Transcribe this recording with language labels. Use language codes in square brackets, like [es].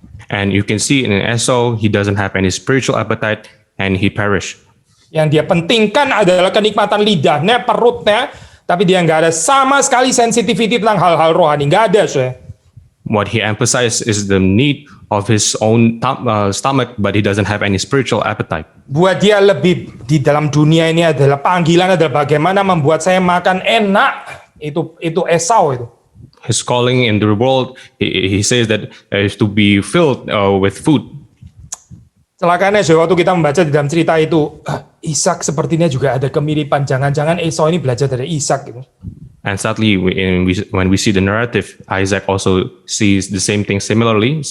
[en] And you can see in Esau, he doesn't have any spiritual appetite and he perished. [id] Yang dia pentingkan adalah kenikmatan lidahnya, perutnya, tapi dia nggak ada sama sekali sensitivity tentang hal-hal rohani. Nggak ada, saya. [en] What he emphasized is the need of his own stomach, but he doesn't have any spiritual appetite. [id] Buat dia lebih di dalam dunia ini adalah panggilan adalah bagaimana membuat saya makan enak. Itu Esau itu. [en] His calling in the world, he says that is to be filled with food. [id] Celakanya waktu kita membaca di dalam cerita itu, Ishak sepertinya juga ada kemiripan. Jangan-jangan Esau ini belajar dari Ishak gitu. [en] And sadly, when we see the narrative, Isaac also sees the same thing similarly.